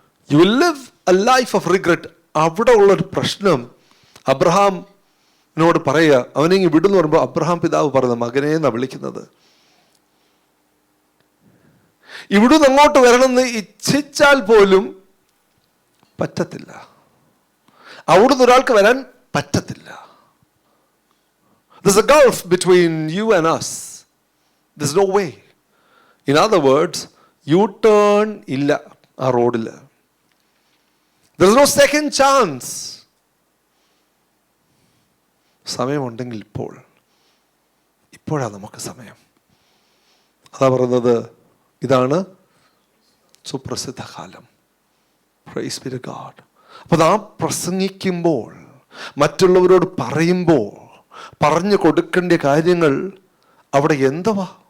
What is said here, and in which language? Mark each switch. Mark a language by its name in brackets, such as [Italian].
[English] You will live a life of regret. [Malayalam] അവിടെ ഉള്ളൊരു പ്രശ്നം അബ്രഹാമിനോട് പറയുക, അവനെങ്ങി വിടുന്നു പറയുമ്പോൾ അബ്രഹാം പിതാവ് പറയുന്ന മകനെ എന്നാണ് വിളിക്കുന്നത്. ഇവിടുന്ന് അങ്ങോട്ട് വരണമെന്ന് ഇച്ഛിച്ചാൽ പോലും പറ്റത്തില്ല. അവിടുന്ന് ഒരാൾക്ക് വരാൻ പറ്റത്തില്ല. [English] There's a gulf between you and us. There's no way. In other words, U-turn [Malayalam] ഇല്ല ആ റോഡിൽ. [English] There's no second chance. [Malayalam] സമയമുണ്ടെങ്കിൽ ഇപ്പോഴാണ് നമുക്ക് സമയം. അതാ പറയുന്നത്, ഇതാണ് സുപ്രസിദ്ധ കാലം. [English] Praise be to God. [Malayalam] അപ്പോൾ നാം പ്രസംഗിക്കുമ്പോൾ, മറ്റുള്ളവരോട് പറയുമ്പോൾ പറഞ്ഞു കൊടുക്കേണ്ട കാര്യങ്ങൾ അവിടെ എന്തുവാ.